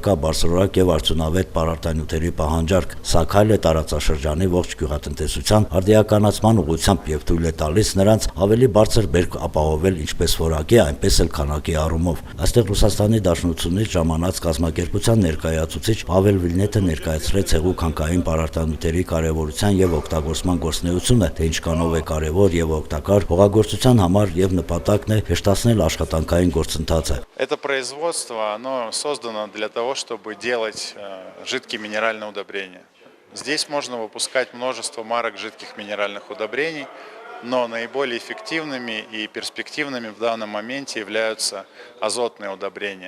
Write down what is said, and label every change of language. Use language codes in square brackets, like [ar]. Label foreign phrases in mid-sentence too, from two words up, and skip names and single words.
[hy] կա բարձրորակ եւ արդյունավետ պարարտանյութերի պահանջարկ, սա քայլ է տարածաշրջանի ողջ գյուղատնտեսության արդիականացման ուղղությամբ եւ թույլ է տալիս նրանց ավելի բարձր բերք ապահովել ինչպես որակի, այնպես էլ քանակի առումով։ Այստեղ Ռուսաստանի Դաշնությունից ժամանած կազմակերպության ներկայացուցիչ Պավել Վիլնետը ներկայացրեց հեղուկ հանքային պարարտանյութերի կարևորության եւ օգտագործման գործունեությունը, թե ինչքանով է կարևոր եւ օգտակար հողագործության համար եւ նպատակն է հեշտացնել աշխատանքային գործընթացը։ [ru] Это производство, оно создано для того, чтобы делать жидкие минеральные удобрения. Здесь можно выпускать множество марок жидких минеральных удобрений, но наиболее эффективными и перспективными в данном моменте являются азотные удобрения.